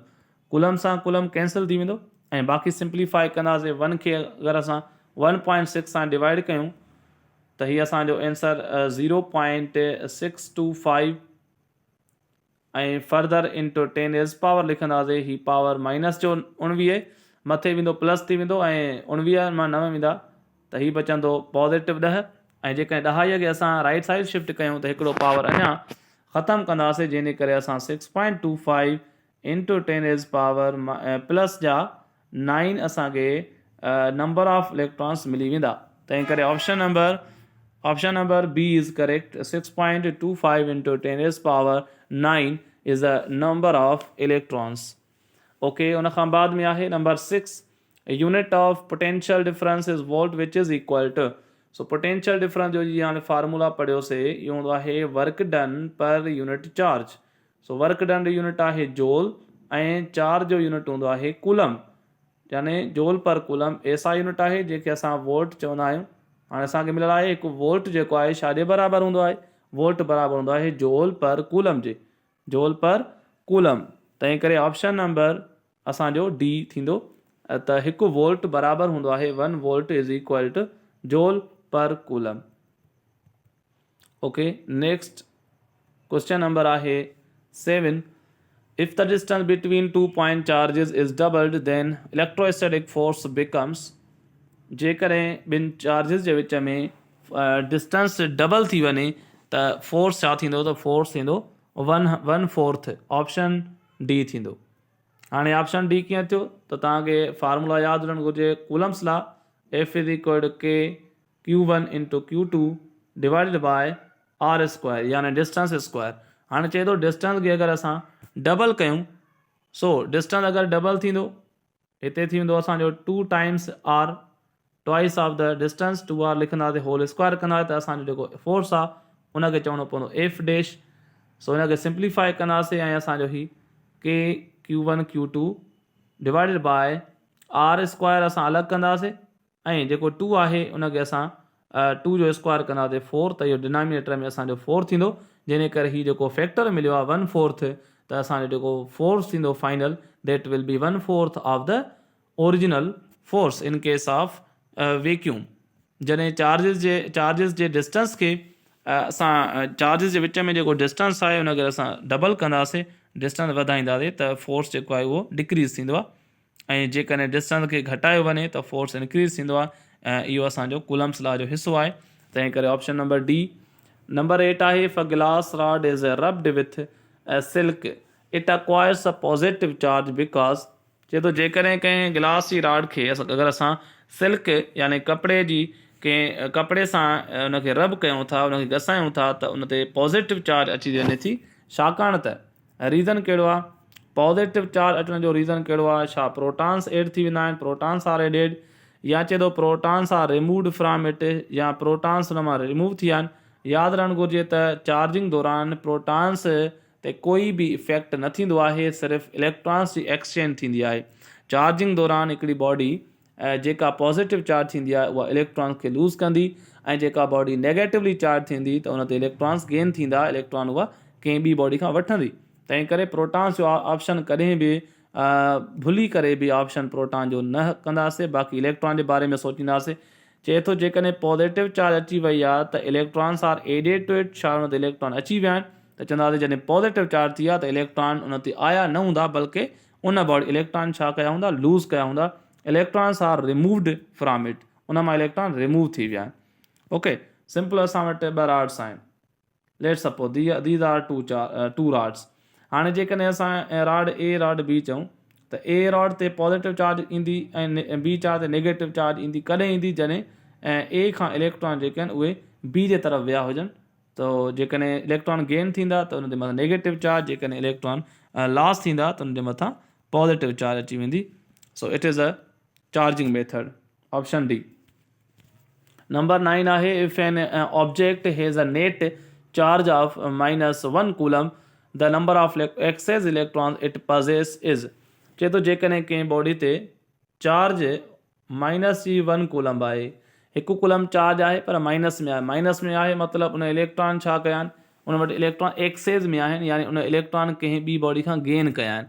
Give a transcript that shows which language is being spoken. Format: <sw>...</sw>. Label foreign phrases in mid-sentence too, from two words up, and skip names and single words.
<sd>कूलम सां कूलम कैंसिल थी वेंदो ऐं बाक़ी सिंप्लीफाई कंदासीं। 1 खे अगरि असां 1.6 सां डिवाइड कयूं त हीअ असांजो आंसर 0.625 ऐं</sd> <en>further into</en> <sd>10⁻⁻ लिखंदासीं। ही</sd> <en>power minus</en> <sd>जो 19 मथे वेंदो प्लस थी वेंदो ऐं 19 मां 9 वेंदा त हीअ बचंदो पॉज़िटिव 10। ऐं जेकॾहिं 10 खे असां</sd> <en>right side shift</en> <sd>कयूं त हिकिड़ो पावर अञा ख़तमु कंदासीं, जंहिंजे करे असां 6.25 इंटू 10⁻+ जा 9 असांखे</sd> <en>number of electrons</en> <sd>मिली वेंदा।</sd> <en>तंहिं करे option number B is correct. 6.25 into 10⁻9 is the number of electrons. ओके, उन खां बाद में आहे नंबर 6, unit of potential difference is volt which is equal to.</en> <sd>सो</sd> <en>potential difference</en> <sd>जो जीअं हाणे फार्मूला पढ़ियोसीं, इहो हूंदो आहे</sd> <en>work done per unit charge.</en> <sd>सो</sd> <en>work done</en> <sd>जो यूनिट आहे जोल ऐं चार्ज जो यूनिट हूंदो आहे कूलम, यानी</sd> <en>joule per coulomb</en> <sd>एसा यूनिट आहे जंहिंखे असां वोल्ट चवंदा आहियूं। हाणे असांखे मिलियल आहे हिकु वोल्ट जेको आहे छाजे बराबरि हूंदो आहे, वोल्ट बराबरि हूंदो आहे</sd> <en>joule per coulomb</en> <sd>जे,</sd> <en>joule per coulomb.</en> <sd>तंहिं करे</sd> <en>option number</en> <sd>असांजो डी थींदो त</sd> <en>1 volt is equal to joule per coulomb.</en> <sd>ओके,</sd> <en>next question number</en> <sd>आहे 7,</sd> <en>if the distance between 2 point charges is doubled then electrostatic force becomes।</en> <sd>जेकॾहिं ॿिनि चार्जिस जे विच में</sd> <en>distance double</en> <sd>थी वञे त फोर्स छा थींदो, त फोर्स थींदो 1/4।</sd> <en>option D</en> <sd>थींदो। हाणे</sd> <en>option D</en> <sd>कीअं थियो त तव्हांखे फार्मूला यादि हुजणु घुरिजे।</sd> <en>Coulomb's law, F is equal to K Q1 into Q2 divided by R², यानी distance square.</en> <sd>हाणे चए थो डिस्टेंस खे अगरि असां डबल कयूं, सो डिस्टेंस अगरि डबल थींदो हिते थी वेंदो असांजो</sd> <en>2 times R, twice of the distance 2R</en> <sd>लिखंदासीं,</sd> <en>whole square</en> <sd>कंदासीं त असांजो जेको फोर्स आहे उनखे चवणो पवंदो F डैश। सो हिनखे सिंप्लीफाई कंदासीं ऐं असांजो ही</sd> <en>K Q1 Q2 divided by R²</en> <sd>असां अलॻि कंदासीं ऐं जेको 2 आहे उनखे असां 2 जो स्क्वायर कंदासीं 4, त इहो डिनोमिनेटर में असांजो 4 थींदो, जंहिंजे करे हीउ जेको फैक्टर मिलियो आहे 1/4 त असांजो जेको फोर्स थींदो</sd> <en>final that will be 1/4 of the original force in case of vacuum.</en> <sd>जॾहिं चार्जिस जे डिस्टेंस खे असां चार्जिस जे विच में जेको डिस्टेंस आहे उनखे असां डबल कंदासीं, डिस्टेंस वधाईंदासीं त फोर्स जेको आहे उहो डिक्रीज़ थींदो आहे, ऐं जेकॾहिं डिस्टेंस खे घटायो वञे त फोर्स इंक्रीज़ थींदो आहे। ऐं इहो असांजो</sd> <en>Coulomb's law</en> <sd>जो हिसो आहे।</sd> <en>तंहिं करे option number D. नंबर 8 आहे, if a glass rod is rubbed with silk it acquires a positive charge because.</en> <sd>चए थो जेकॾहिं कंहिं गिलास जी रॉड खे अगरि असां सिल्क यानी कपिड़े सां उनखे रब कयूं था, उनखे घसायूं था त उन ते</sd> <en>positive charge</en> <sd>अची वञे थी। छाकाणि त रीज़न कहिड़ो आहे,</sd> <en>positive charge</en> <sd>अचण जो रीज़न कहिड़ो आहे, छा</sd> <en>protons add</en> <sd>थी वेंदा आहिनि,</sd> <en>protons are added, या चए थो protons are removed from it,</en> <sd>या प्रोटॉन्स हुन मां रिमूव थी विया आहिनि। यादि रहणु घुरिजे त चार्जिंग दौरान प्रोटॉन्स ते कोई बि इफेक्ट न थींदो आहे, सिर्फ़ु इलेक्ट्रॉन्स जी एक्सचेंज थींदी आहे। चार्जिंग दौरान हिकिड़ी बॉडी जेका</sd> <en>positive charge</en> <sd>थींदी आहे उहा इलेक्ट्रॉन्स खे लूज़ कंदी, ऐं जेका बॉडी</sd> <en>negatively charge</en> <sd>थींदी त उन ते इलेक्ट्रॉन्स गेन थींदा, इलेक्ट्रॉन उहा कंहिं ॿी बॉडी खां वठंदी। तंहिं करे प्रोटॉन्स जो ऑप्शन कॾहिं बि भुली करे बि ऑप्शन प्रोटॉन जो न कंदासीं, बाक़ी इलेक्ट्रॉन जे बारे में सोचींदासीं। चए थो जेकॾहिं</sd> <en>positive charge</en> <sd>अची वई आहे त</sd> <en>electrons are added to it,</en> <sd>छा उन ते इलेक्ट्रॉन अची विया आहिनि, त चवंदासीं जॾहिं</sd> <en>positive charge</en> <sd>थी आहे त इलेक्ट्रॉन उन ते आया न हूंदा, बल्कि उन</sd> <en>body electron</en> <sd>छा कया हूंदा, लूज़ कया हूंदा।</sd> <en>electrons are removed from it,</en> <sd>उन मां इलेक्ट्रॉन रिमूव थी विया आहिनि। ओके, सिंपल असां वटि ॿ रॉड्स आहिनि।</sd> <en>let's suppose these are two rods.</en> <sd>हाणे जेकॾहिं असां</sd> <en>rod A rod B</en> <sd>चऊं त ए रॉड ते</sd> <en>positive charge</en> <sd>ईंदी ऐं</sd> <en>B charge</en> <sd>ते</sd> <en>negative charge</en> <sd>ईंदी। कॾहिं ईंदी, जॾहिं ए खां इलेक्ट्रॉन जेके आहिनि उहे बी जे तरफ़ विया हुजनि, त जेकॾहिं</sd> <en>electron gain</en> <sd>थींदा त उन जे मथां</sd> <en>negative charge,</en> <sd>जेकॾहिं</sd> <en>electron loss</en> <sd>थींदा त उन जे मथां</sd> <en>positive charge</en> <sd>अची वेंदी।</sd> <en>so it is a charging method, option D.</en> <sd>नंबर 9 आहे,</sd> <en>if an object has a net charge of -1 coulomb the number of excess electron it possesses is.</en> <sd>चए थो जेकॾहिं कंहिं बॉडी ते चार्ज -1 कूलम आहे, हिकु कूलम चार्ज आहे पर माइनस में आहे, माइनस में आहे मतिलबु उन इलेक्ट्रॉन छा कया आहिनि, उन वटि</sd> <en>electron excess</en> <sd>में आहिनि, यानी उन इलेक्ट्रॉन कंहिं ॿी बॉडी खां गेन कया आहिनि।</sd>